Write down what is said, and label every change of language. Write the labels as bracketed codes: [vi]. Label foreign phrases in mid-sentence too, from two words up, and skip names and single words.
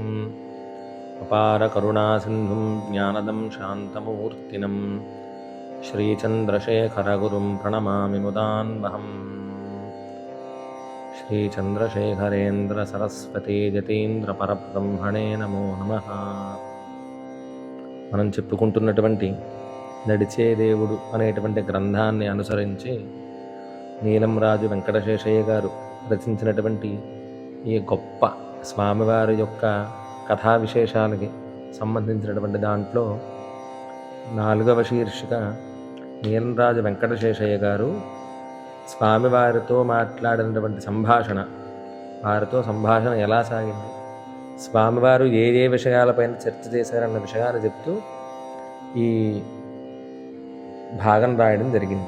[sa] अपारकरुणासिन्धुं ज्ञानदं शान्तमूर्तिनं श्रीचन्द्रशेखरगुरुं प्रणमामि मुदान्वहम्। श्रीचन्द्रशेखरेन्द्रसरस्वती जतीन्द्रपरब्रह्मणे नमो नमः। [te] మనం చెప్పుకుంటున్నటువంటి నడిచే దేవుడు అనేటువంటి గ్రంథాన్ని అనుసరించి నీలంరాజు వెంకటశేషయ్య గారు రచించినటువంటి ఈ గొప్ప స్వామివారి యొక్క కథా విశేషాలకి సంబంధించినటువంటి దాంట్లో 4వ శీర్షిక నీలంరాజు వెంకటశేషయ్య గారు స్వామివారితో మాట్లాడినటువంటి సంభాషణ, వారితో సంభాషణ ఎలా సాగింది, స్వామివారు ఏ ఏ విషయాలపైన చర్చ చేశారన్న విషయాన్ని చెప్తూ ఈ భాగం రాయడం జరిగింది.